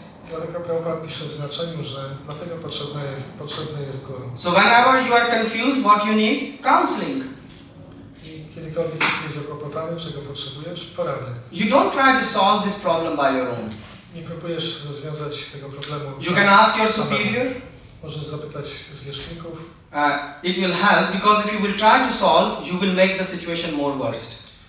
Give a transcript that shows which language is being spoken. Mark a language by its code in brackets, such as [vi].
[pl] Dlatego Prabhupada pisze w znaczeniu, że dlatego potrzebny jest guru. [en] So whenever you are confused, what you need? Counseling. [pl] I kiedykolwiek jesteś zakłopotany, czego potrzebujesz? Porady. [en] You don't try to solve this problem by your own. [pl] Nie próbujesz rozwiązać tego problemu. [en] You can ask your superior. [pl] Możesz zapytać zwierzchników. [en] It will help because if you will try to solve, you will make the situation more worst.